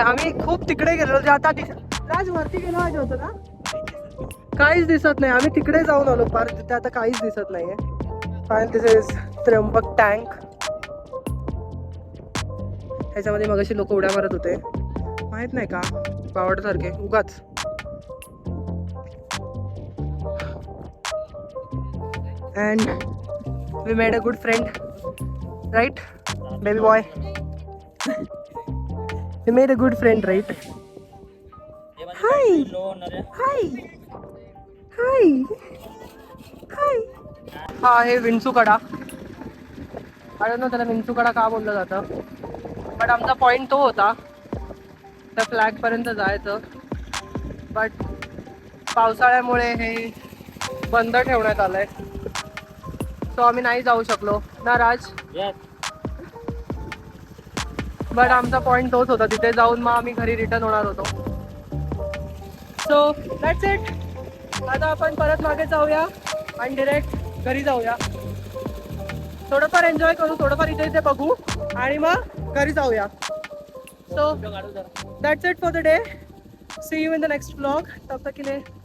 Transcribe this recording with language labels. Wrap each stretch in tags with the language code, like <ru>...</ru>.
<mr>आम्ही खूप तिकडे गेलो, जे आता राज वरती गेलो पाहिजे होतं ना. काहीच दिसत नाही. आम्ही तिकडे जाऊन आलो पार, तिथे आता काहीच दिसत नाहीये. Final</mr> <en>this is</en> <mr>Trimbak tank. ह्याच्यामध्ये मगाशी लोक उड्या मारत होते, माहित नाही का, बावडसारखे उगाच.</mr> <en>And we made a good friend, right, baby boy? We made a good friend, right? Hi. Hi. Hi. Hi.</en> <mr>हा आहे विंचूकडा.</mr> <en>I don't know</en> <mr>त्याला विंचूकडा का बोललं जातं, बट आमचा पॉईंट तो होता त्या फ्लॅगपर्यंत जायचं. बट पावसाळ्यामुळे हे बंद ठेवण्यात आलंय, सो आम्ही नाही जाऊ शकलो ना राज. बट आमचा पॉईंट तोच होता, तिथे जाऊन मग आम्ही घरी रिटर्न होणार होतो.</mr> <en>So that's it.</en> <mr>आता आपण परत मागे जाऊया आणि डिरेक्ट घरी जाऊया. थोडंफार एन्जॉय करू, थोडंफार इथे इथे बघू आणि मग घरी जाऊया.</mr> <en>So that's it for the day. See you in the next vlog.</en> <hi>तब तक के लिए</hi>